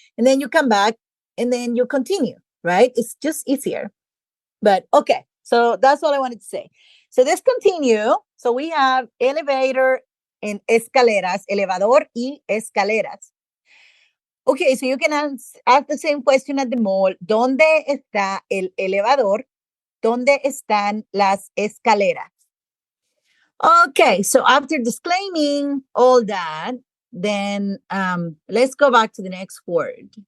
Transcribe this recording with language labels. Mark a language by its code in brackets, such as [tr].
[en] And then you come back and then you continue, right? It's just easier. But okay, so that's all I wanted to say. So let's continue. So we have elevator and escaleras, [es] elevador y escaleras. [en] Okay, so you can ask the same question at the mall. [es] ¿Dónde está el elevador? ¿Dónde están las escaleras? [en] Okay, so after disclaiming all that, then let's go back to the next word.